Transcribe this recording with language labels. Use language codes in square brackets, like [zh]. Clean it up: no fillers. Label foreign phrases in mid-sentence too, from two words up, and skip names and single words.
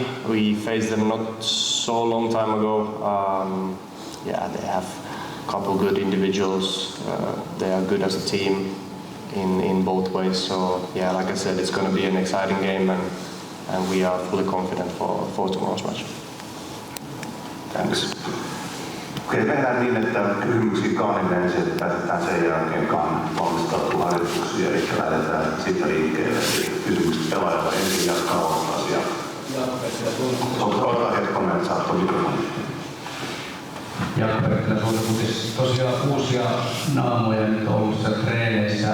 [en] We faced them not so long time ago. They have a couple good individuals. They are good as a team in both ways. So like I said, it's going to be an exciting game, and we are fully confident for tomorrow's match. Thanks. [fi] Okei, tehdään niin, että kysymyksiä Kaanille ensin, että päätetään sen jälkeen Kaan valmistautuu harjoituksiin, eli lähdetään siitä liikkeelle. Kysymykset pelaajalle ensin jatkaa ottaisia. Ota hetkonen, että saat tuon mikrofonin. Jacob, tosiaan uusia naamoja nyt ollut siellä treeneissä.